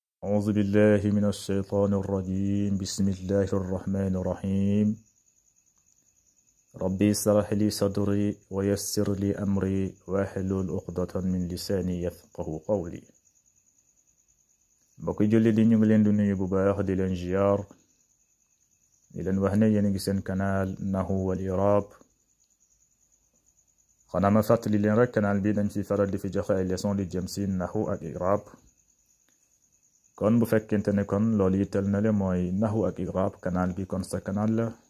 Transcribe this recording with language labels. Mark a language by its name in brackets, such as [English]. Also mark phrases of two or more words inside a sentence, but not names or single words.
[Arabic] أعوذ بالله من الشيطان الرجيم بسم الله الرحمن الرحيم ربي اشرح لي صدري ويسر لي أمري واحلل عقدة من لساني يفقه قولي [Wolof] mbokk julli di ñu ngi leen di nuyu bu baax di leen ziar di leen wax ne yéen a ngi seen canal Nahwu wal I'rab xanaa ma fàttali leen rek canal bi dañ ci faral di fi joxe ay leçon di jëm si Nahwu ak I'rab kon bu fekkente ne kon loolu yitteel na le mooy Nahwu ak I'rab canal bi kon sa canal la